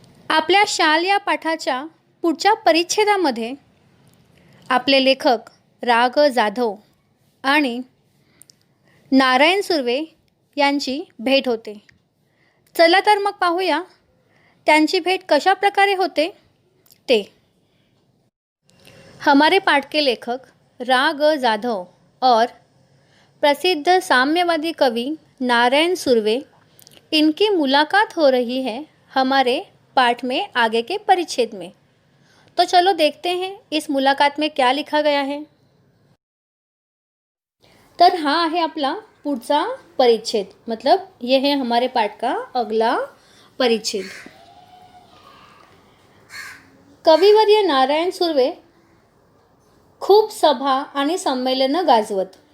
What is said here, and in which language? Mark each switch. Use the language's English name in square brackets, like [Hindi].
[Marathi] आपल्या शाल या पाठाच्या पुढच्या परिच्छेदामध्ये आपले लेखक राग जाधव आणि नारायण सुर्वे यांची भेट होते. चला तर मग पाहूया त्यांची भेट कशा प्रकारे होते ते. [Hindi] हमारे पाठ के लेखक राग जाधव और प्रसिद्ध साम्यवादी कवि नारायण सुर्वे, इनकी मुलाकात हो रही है हमारे पाठ में आगे के परिच्छेद में. तो चलो देखते हैं इस मुलाकात में क्या लिखा गया है. [Marathi] तर हा आहे आपला पुढचा परिच्छेद, [Hindi] मतलब ये है हमारे पाठ का अगला परिच्छेद. [Marathi] कविवर्य नारायण सुर्वे खूप सभा आणि संमेलनं गाजवत.